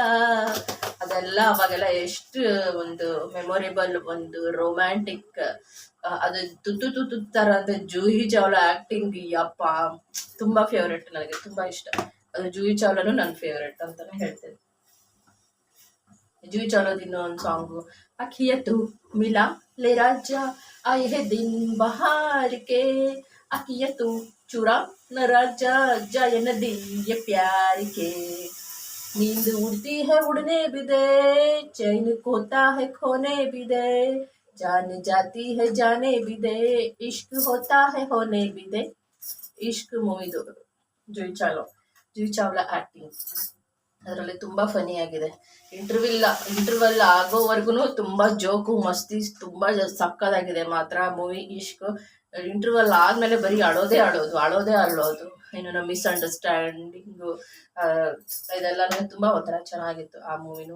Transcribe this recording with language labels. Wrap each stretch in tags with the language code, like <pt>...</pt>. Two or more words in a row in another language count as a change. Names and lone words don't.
<kn>ಅದೆಲ್ಲ ಅವಾಗೆಲ್ಲ ಎಷ್ಟು ಒಂದು ಮೆಮೊರೇಬಲ್, ಒಂದು ರೊಮ್ಯಾಂಟಿಕ್. ಅದು ತುತ್ತು ತುತ್ತು ತರ ಅಂತ ಜೂಹಿ ಚಾವ್ಲಾ ಆಕ್ಟಿಂಗ್, ಯಪ್ಪ ತುಂಬಾ ಫೇವ್ರೇಟ್, ನನಗೆ ತುಂಬಾ ಇಷ್ಟ. ಅದು ಜೂಹಿ ಚಾವ್ಲಾನು ನನ್ನ ಫೇವ್ರೇಟ್ ಅಂತಾನೆ ಹೇಳ್ತೇನೆ. ಜೂಹಿ ಚಾವ್ಲಾದ ಇನ್ನೊಂದು ಸಾಂಗು,</kn> <hi>अखिया तू मिला ले राजा आए है दिन बहार के, अखिया तू चुरा न राजा जाए न दिन ये प्यार के. नींद उड़ती है उड़ने भी दे, चैन खोता है खोने भी दे, जान जाती है जाने भी दे, इश्क होता है होने भी दे.</hi> <kn>इश्क ಮೂವಿದು ಜೂಹಿ ಚಾವ್ಲಾ ಆಕ್ಟಿಂಗ್ ಅದರಲ್ಲಿ ತುಂಬ ಫನಿ ಆಗಿದೆ. ಇಂಟರ್ವಲ್ ಆಗೋವರೆಗೂ ತುಂಬ ಜೋಕು ಮಸ್ತಿ ತುಂಬ ಸಕ್ಕದಾಗಿದೆ ಮಾತ್ರ ಮೂವಿ ಇಷ್ಕ್. ಇಂಟರ್ವಲ್ ಆದಮೇಲೆ ಬರೀ ಅಳೋದು ಇನ್ನು ನಮ್ಮ ಮಿಸ್ಅಂಡರ್ಸ್ಟ್ಯಾಂಡಿಂಗು ಇದೆಲ್ಲನೂ ತುಂಬ ಒಂಥರ ಚೆನ್ನಾಗಿತ್ತು ಆ ಮೂವಿನೂ.</kn>